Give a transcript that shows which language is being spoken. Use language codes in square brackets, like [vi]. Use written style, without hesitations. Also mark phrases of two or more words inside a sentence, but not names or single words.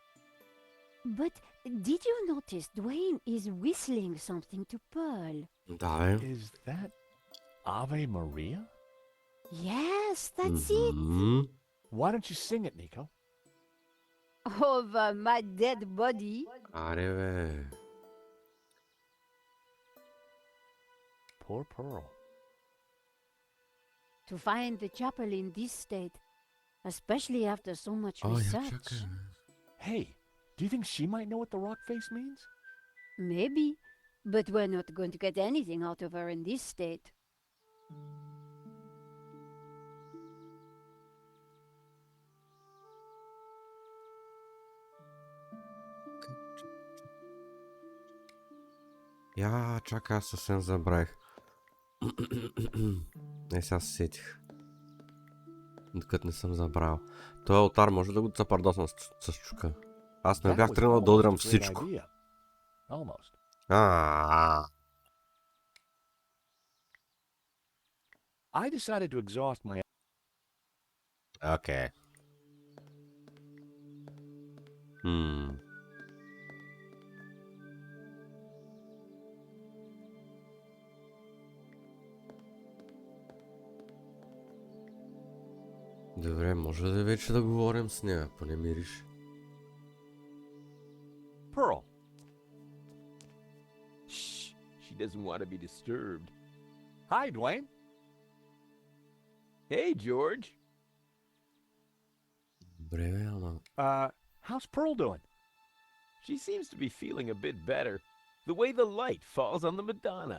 [en] But did you notice Dwayne is whistling something to Pearl? Da, Is that Ave Maria? Yes, that's it. Why don't you sing it, Nico? Over my dead body. [bg] Аре, бе. [en] Poor Pearl. To find the chapel in this state, especially after so much [bg] О, я [en] research. [bg] чакай. [en] Hey, do you think she might know what the rock face means? Maybe, but we're not going to get anything out of her in this state. [bg] Я чакай, аз съвсем забравих. Не, сега се сетих. Докато не съм забравил. Той алтар може да го цапардосна с чука. Аз не [en] That [bg] бях [en] was [bg] тръгнал да [en] almost [bg] удрям [en] a great [bg] всичко. [en] idea. Almost. I decided to exhaust my [bg] Окей. Добре, може да вече да говорим с нея, поне мириш. [en] Pearl. Shh. She doesn't want to be disturbed. Hi, Dwayne. Hey, George. [bg] Добре, бе, ама... [en] How's Pearl doing? She seems to be feeling a bit better. The way the light falls on the Madonna.